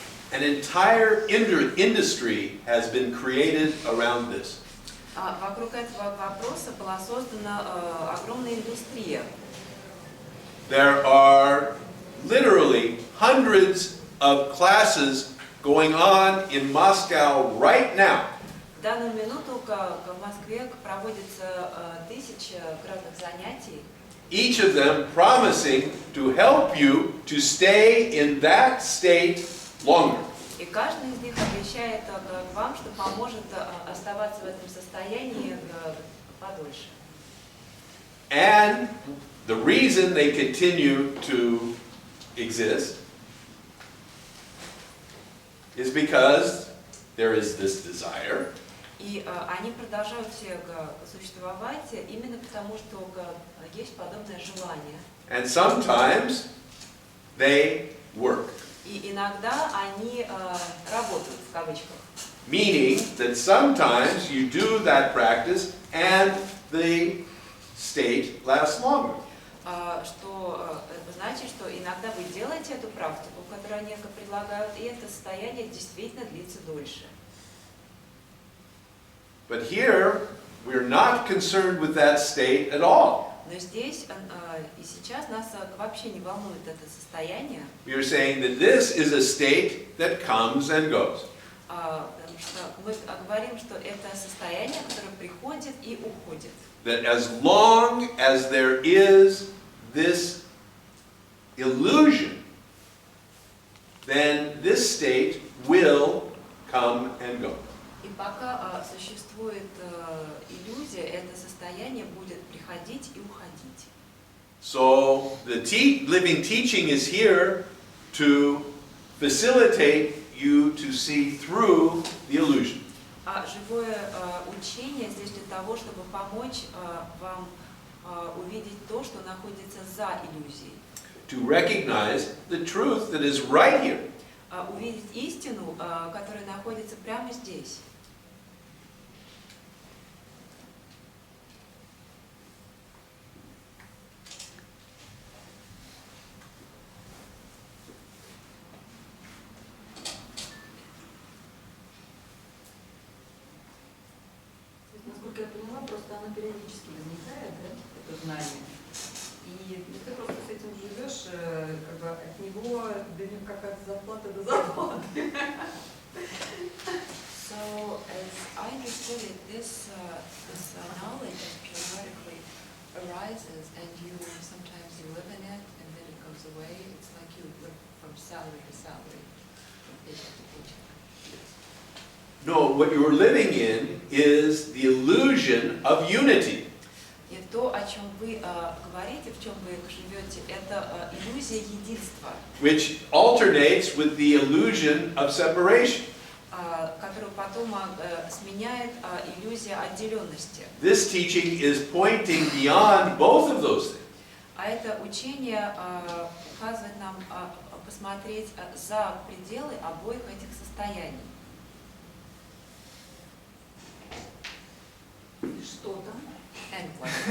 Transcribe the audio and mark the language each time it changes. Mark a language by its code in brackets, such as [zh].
[en] An entire industry has been created around this. [ru] Вокруг этого вопроса была создана огромная индустрия. [en] There are literally hundreds of classes going on in Moscow right now. [ru] В данную минуту в Москве проводится тысячи разных занятий. [en] Each of them promising to help you to stay in that state longer. [ru] И каждый из них обещает вам, что поможет оставаться в этом состоянии подольше. [en] And the reason they continue to exist is because there is this desire. [ru] И они продолжают все существовать именно потому, что есть подобное желание. [en] And sometimes they work. [ru] И иногда они работают, в кавычках. [en] Meaning that sometimes you do that practice and the state lasts longer. [ru] Что значит, что иногда вы делаете эту практику, которую они предлагают, и это состояние действительно длится дольше. [en] But here, we're not concerned with that state at all. [ru] Но здесь и сейчас нас вообще не волнует это состояние. [en] We are saying that this is a state that comes and goes. [ru] Потому что мы говорим, что это состояние, которое приходит и уходит. [en] That as long as there is this illusion, then this state will come and go. [ru] И пока существует иллюзия, это состояние будет приходить и уходить. [en] So the living teaching is here to facilitate you to see through the illusion. [ru] А живое учение здесь для того, чтобы помочь вам увидеть то, что находится за иллюзией. [en] To recognize the truth that is right here. [ru] Увидеть истину, которая находится прямо здесь. Насколько я поняла, просто оно периодически возникает, да, это знание. И ты просто с этим живешь, как бы от него какая-то зарплата до зарплаты. [en] So, as I understood it, this knowledge periodically arises, and sometimes you live in it, and then it goes away. It's like you live from salary to salary, from paycheck to paycheck. No, what you are living in is the illusion of unity. [ru] И то, о чем вы говорите, в чем вы живете, это иллюзия единства, [en] Which alternates with the illusion of separation. [ru] которую потом сменяет иллюзия отделенности. [en] This teaching is pointing beyond both of those things. [ru] А это учение указывает нам посмотреть за пределы обоих этих состояний. Что там? [en] And what